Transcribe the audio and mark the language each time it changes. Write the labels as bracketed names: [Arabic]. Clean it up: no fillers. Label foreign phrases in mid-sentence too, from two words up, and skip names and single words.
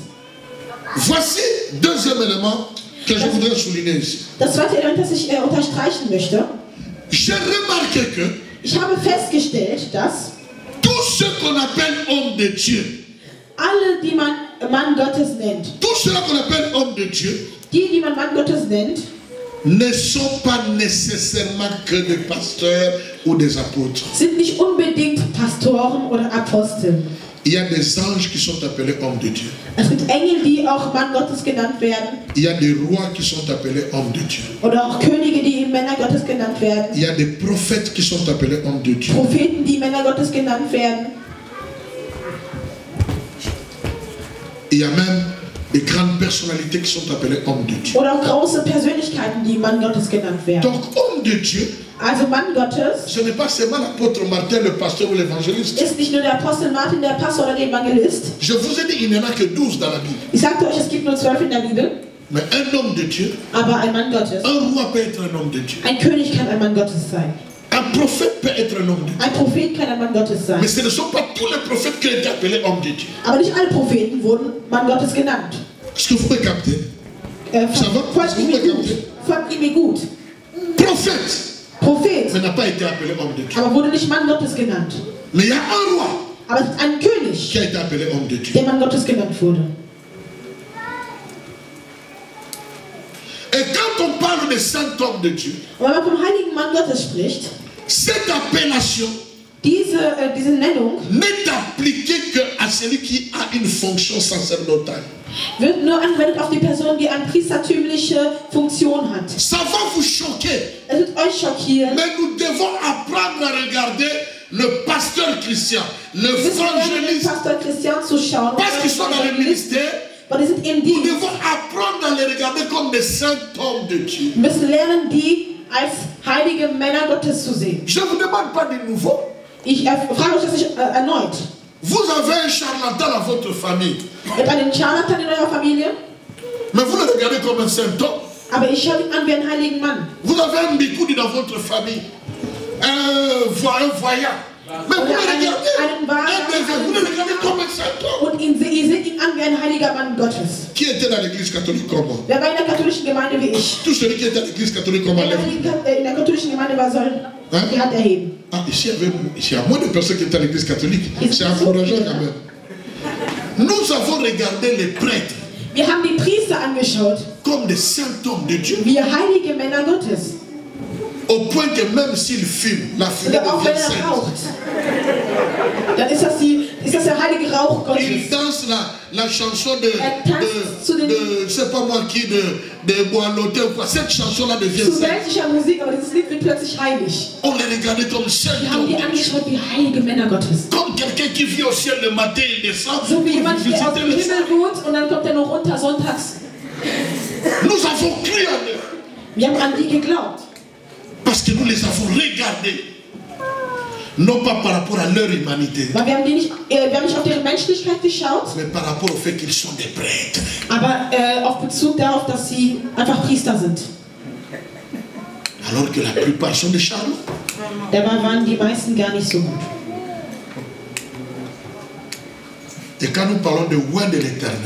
[French] Voici deuxième élément que je voudrais souligner ici. [German] Das zweite Element, das ich unterstreichen möchte. [French] J'ai remarqué que [German] Ich habe festgestellt, dass [French] tous ceux qu'on appelle hommes de Dieu, [German] alle, die man Mann Gottes nennt, [French] tous ceux qu'on appelle hommes de Dieu, [German] die man Mann Gottes nennt, [French] ne sont pas nécessairement que des pasteurs ou des apôtres. [German] sind nicht unbedingt Pastoren oder Apostel. [French] Il y a des anges qui sont appelés hommes de Dieu. [German] Es gibt Engel, die auch Mann Gottes genannt werden. [French] Il y a des rois qui sont appelés hommes de Dieu. [German] Oder auch Könige, die Männer Gottes genannt werden. [French] Il y a des prophètes qui sont appelés hommes de Dieu. [German] Propheten, die Männer Gottes genannt werden. [French] Il y a même des grandes personnalités qui sont appelées hommes de Dieu. [German] Oder auch große Persönlichkeiten, die Mann Gottes genannt werden. [French] Donc, homme de Dieu, [German] Also Mann Gottes [French] ce n'est pas seulement l'apôtre Martin, le pasteur ou l'évangéliste. [German] ist nicht nur der Apostel Martin, der Pastor oder der Evangelist. [French] Je vous ai dit, il n'y en a que 12 dans la Bible. [German] Ich sagte euch, es gibt nur 12 in der Bibel. [French] Mais un homme de Dieu, [German] Aber ein Mann Gottes, [French] un roi peut être un homme de Dieu. [German] ein König kann ein Mann Gottes sein. [French] Un prophète peut être un homme de Dieu. [German] Ein Prophet kann ein Mann Gottes sein. [French] Mais ce ne sont pas tous les prophètes qui ont été appelés hommes de Dieu. [German] Aber nicht alle Propheten wurden Mann Gottes genannt. [French] Est-ce que vous pouvez capter? Ça va? [German] Folgt ihm gut. Folgt ihm gut. [French] Prophète. [German] Prophet, [French] mais n'a pas été appelé homme de Dieu. [German] aber wurde nicht Mann Gottes genannt. [French] Mais il y a un roi [German] Aber es ist ein König, [French] qui a été appelé homme de Dieu. [German] der Mann Gottes genannt wurde. [French] Et quand on parle de saint homme de Dieu, [German] Und wenn man vom heiligen Mann Gottes spricht, [French] cette appellation [German] diese Nennung [French] n'est appliquée qu'à celui qui a une fonction sacerdotale. [German] wird nur angewendet auf die Person, die eine priestertümliche Funktion hat. [French] Ça va vous choquer, [German] Es wird euch schockieren. [French] mais nous devons apprendre à regarder le pasteur Christian, [German] Wir müssen lernen, den [French] l'évangéliste, [German] Pastor Christian zu schauen. [French] parce qu'ils sont dans le ministère. [German] Weil die sind im [French] Nous [German] Dienst. [French] devons apprendre à les regarder comme des saints hommes de Dieu. [German] Wir müssen lernen, die als heilige Männer Gottes zu sehen. [French] Je ne vous demande pas de nouveau. [German] Ich frage euch das nicht erneut. [French] Vous avez un charlatan dans votre famille, [German] Ihr habt einen Charlatan in eurer Familie, [French] mais vous le regardez comme un saint homme. [German] aber ich schaue ihn an wie einen heiligen Mann. [French] Vous avez un Bikoudi dans votre famille, un voyant. Mais vous le regardez, vous le regardez comme un saint homme. [German] Und ihr seht ihn an wie ein heiliger Mann Gottes. [French] Qui était dans l'église catholique comme moi? [German] Wer war in der katholischen Gemeinde wie ich? [French] Tout celui qui était dans l'église catholique comme moi. [German] In der katholischen Gemeinde war, soll die Hand erheben. [French] Ah, ici, il y a moins de personnes qui étaient dans l'église catholique. C'est encourageant quand même. Nous avons regardé les prêtres [German] Wir haben die Priester angeschaut, [French] comme des saints hommes de Dieu. [German] wie heilige Männer Gottes. [French] Au point que même s'ils fument, la fumée [German] Oder auch wenn [French] devient sainte. [German] raucht, dann ist das der heilige Rauch Gottes. [French] Il danse la chanson de je sais pas moi qui, de Boanoté ou quoi. Cette chanson-là devient [German] Zu [French] sainte. [German] weltlicher Musik, aber dieses Lied wird plötzlich heilig. [French] On les regardait comme saints [German] Wir haben [French] hommes [German] die [French] de Dieu. [German] angeschaut wie heilige Männer Gottes. [French] Comme quelqu'un qui vit au ciel le matin, il descend [German] So wie [French] pour [German] jemand, der auf [French] visiter [German] dem [French] le [German] Himmel [French] ciel. [German] wohnt und dann kommt er noch runter sonntags. [French] Nous avons cru en eux [German] Wir haben an die geglaubt, [French] parce que nous les avons regardés. Non pas par rapport à leur humanité, [German] weil wir haben nicht auf deren Menschlichkeit geschaut, [French] mais par rapport au fait qu'ils sont des prêtres. [German] aber auf Bezug darauf, dass sie einfach Priester sind. [French] Alors que la plupart sont des charlatans. [German] Dabei waren die meisten gar nicht so gut. [French] Et quand nous parlons de roi de l'éternel,